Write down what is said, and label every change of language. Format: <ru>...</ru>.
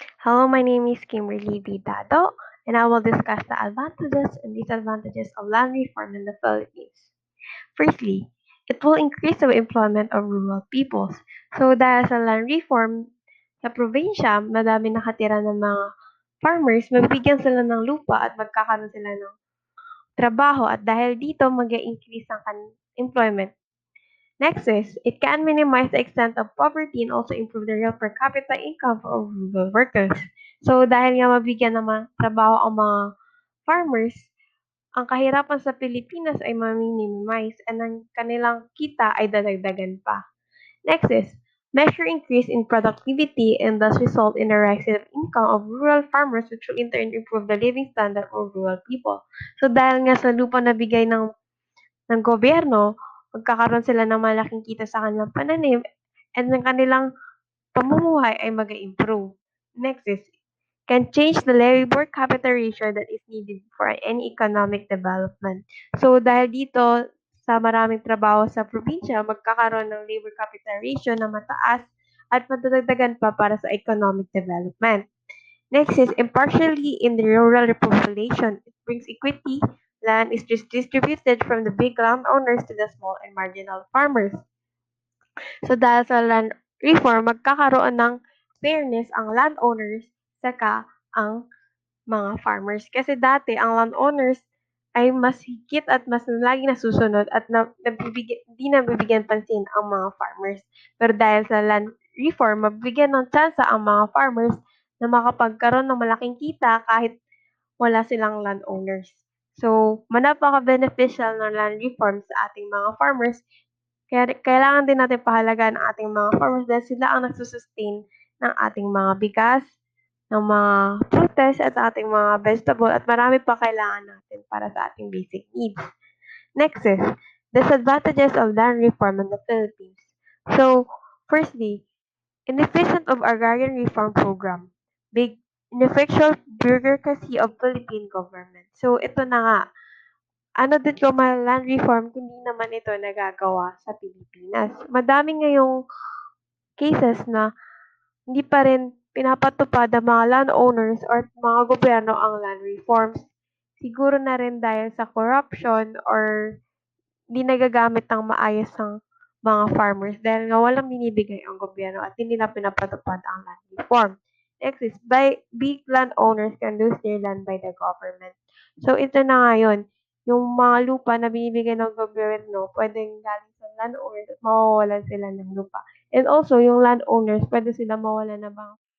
<en>Hello, my name is Kimberly Vidado, and I will discuss the advantages and disadvantages of land reform in the Philippines. Firstly, it will increase the employment of rural peoples.</en> <tl>So dahil sa land reform, sa probinsya, madami nakatira ng mga farmers, mabibigyan sila ng lupa at magkakaroon sila ng trabaho at dahil dito mag-increase ang employment.</tl> <en>Next is, it can minimize the extent of poverty and also improve the real per capita income of rural workers.</en> <tl>So, dahil nga mabigyan ng mga trabaho ang mga farmers, ang kahirapan sa Pilipinas ay ma-minimize and ang kanilang kita ay dadagdagan pa.</tl> <en>Next is, measure increase in productivity and thus result in a rise in income of rural farmers which will in turn improve the living standard of rural people.</en> <tl>So, dahil nga sa lupa na bigay ng gobyerno, magkakaroon sila ng malaking kita sa kanilang pananim and ang kanilang pamumuhay ay mag-improve.</tl> <en>Next is, can change the labor capital ratio that is needed for any economic development.</en> <tl>So, dahil dito, sa maraming trabaho sa probinsya, magkakaroon ng labor capital ratio na mataas at madadagdagan pa para sa economic development.</tl> <en>Next is impartially in the rural population. It brings equity. Land is just distributed from the big landowners to the small and marginal farmers.</en> <tl>So dahil sa land reform, magkakaroon ng fairness ang landowners saka ang mga farmers. Kasi dati, ang landowners ay mas higit at mas lagi nasusunod at hindi nabibigyan pansin ang mga farmers. Pero dahil sa land reform, mabigyan ng tsansa ang mga farmers na makapagkaroon ng malaking kita kahit wala silang landowners. So, napaka-beneficial ng land reform sa ating mga farmers. Kaya kailangan din natin pahalagaan ang ating mga farmers dahil sila ang nagsusustain ng ating mga bigas, ng mga frutas at ating mga vegetable at marami pa kailangan natin para sa ating basic needs.</tl> <en>Next is disadvantages of land reform in the Philippines. So, firstly, inefficient of agrarian reform program. Big ineffectual bureaucracy of Philippine government. So,</en> <tl>ito na nga. Ano din ko land reform kung hindi naman ito nagagawa sa Pilipinas. Madami ngayong cases na hindi pa rin pinapatupad ng mga landowners or mga gobyerno ang land reforms. Siguro na rin dahil sa corruption or hindi nagagamit ng maayos ang mga farmers dahil nga walang binibigay ang gobyerno at hindi nila pinapatupad ang land reform.</tl> <en>Next is, big landowners can lose their land by the government.</en> <tl>So, ito na nga yun. Yung mga lupa na binibigay ng gobyerno, pwedeng galing sa landowners at mawawalan sila ng lupa. And also, yung landowners, pwede sila mawalan ng mga</tl>